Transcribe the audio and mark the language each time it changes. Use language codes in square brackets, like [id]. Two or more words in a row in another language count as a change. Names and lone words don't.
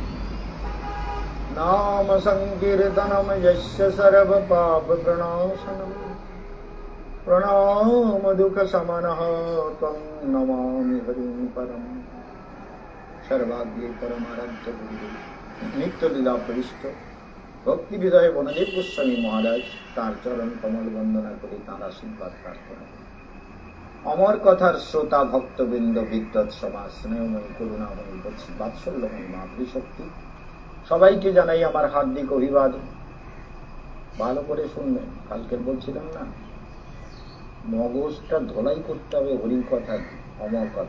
[sa] नाम संकीर्तनं यस्य सर्वपापप्रणाशनं प्रणामदुःखशमनः तं नमामि हरिं परम्। [bn] সর্বাগ্রে পরমারাধ্য গুরুদেব নিত্যলীলা প্রবিষ্ট ভক্তি হৃদয় বনদেব গোস্বামী মহারাজ তার চরণ কমল বন্দনা করে তাঁর আশীর্বাদ প্রার্থনা করি। অমর কথার শ্রোতা ভক্তবৃন্দ বিদ্বৎ সমাজ স্নেহময়ী করুণাময়ী বাৎসল্যময়ী মাতৃশক্তি সবাইকে জানাই আমার হার্দিক অভিবাদন। ভালো করে শুনবেন, কালকে বলছিলাম না মগজটা ধোলাই করতে হবে হরির কথা অমর কথা।